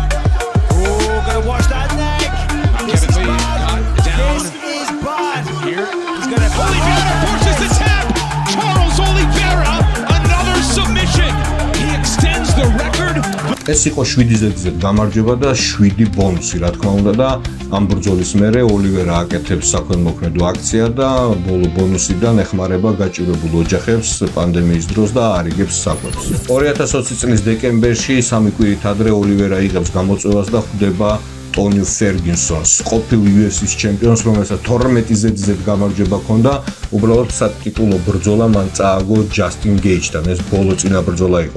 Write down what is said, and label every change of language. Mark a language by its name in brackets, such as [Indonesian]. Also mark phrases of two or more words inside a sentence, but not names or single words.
[English] Oh, gonna wash that neck. This is bad. This is bad. Here. He's gonna Oliveira forces the tap. Charles Oliveira, another submission. He extends the record. [Georgian] ეს იყო 7 ზედიზედ გამარჯვება და 7 ბონუსი, რა თქმა უნდა და ამ ბრძოლის მერე ოლივერა აკეთებს საქველმოქმედო აქცია და ბოლო ბონუსიდან ეხმარება გაჭირებულ ოჯახებს პანდემიის დროს და არიგებს საკვებს. 2020 წლის დეკემბერში, 3 კვირით ადრე ოლივერა იღებს გამოწვევას და ხვდება ტონი ფერგინსონს, ყოფილ UFC-ს ჩემპიონს, რომელსაც 12 ზედიზედ გამარჯვება ჰქონდა უბრალოდ სატიტულო ბრძოლა მან წააგო ჯასტინ გეიჯთან, ეს ბოლო წინა ბრძოლა იყო.